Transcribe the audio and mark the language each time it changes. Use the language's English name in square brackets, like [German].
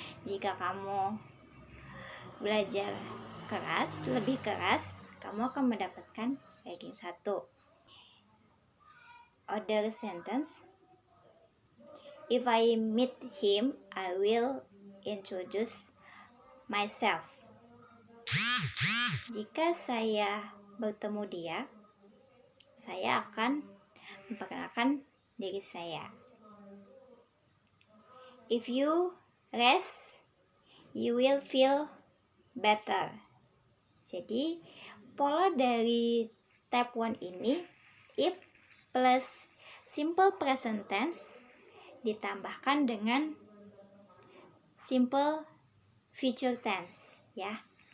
[Indonesian] Jika kamu belajar keras, lebih keras, kamu akan mendapatkan ranking 1. [English] Other sentence, if I meet him, I will introduce myself. [Indonesian] Jika saya bertemu dia, saya akan memperkenalkan diri saya. [English] If you rest, you will feel better. [Indonesian] Jadi pola dari type 1 ini if plus simple present tense ditambahkan dengan simple future tense ya.